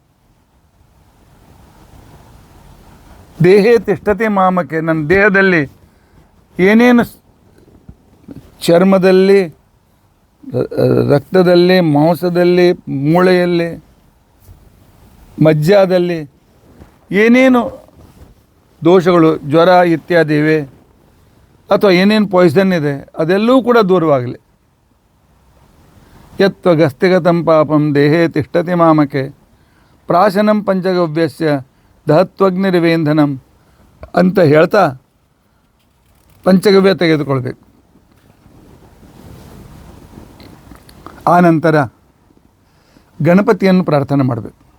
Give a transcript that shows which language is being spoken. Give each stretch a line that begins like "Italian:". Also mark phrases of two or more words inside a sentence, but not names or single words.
Sanskrit: ದೇಹೇ ತಿಷ್ಠತೆ ಮಾಮಕೆ,
Kannada: ನನ್ನ ದೇಹದಲ್ಲಿ ಏನೇನು ಚರ್ಮದಲ್ಲಿ, ರಕ್ತದಲ್ಲಿ, ಮಾಂಸದಲ್ಲಿ, ಮೂಳೆಯಲ್ಲಿ, ಮಜ್ಜಾದಲ್ಲಿ ಏನೇನು ದೋಷಗಳು, ಜ್ವರ ಇತ್ಯಾದಿ ಇವೆ, ಅಥವಾ ಏನೇನು ಪಾಯ್ಸನ್ ಇದೆ, ಅದೆಲ್ಲವೂ ಕೂಡ ದೂರವಾಗಲಿ.
Sanskrit: ಯತ್ವ ಗಸ್ತಿಗತಂ ಪಾಪಂ ದೇಹೇ ತಿಷ್ಠತಿ ಮಾಮಕೆ ಪ್ರಾಶನಂ ಪಂಚಗವ್ಯಸ್ಯ ದಹತ್ವಗ್ನಿರಿವೇಂಧನಂ
Kannada: ಅಂತ ಹೇಳ್ತಾ ಪಂಚಗವ್ಯ ತೆಗೆದುಕೊಳ್ಬೇಕು. ಆನಂತರ ಗಣಪತಿಯನ್ನು ಪ್ರಾರ್ಥನೆ ಮಾಡಬೇಕು.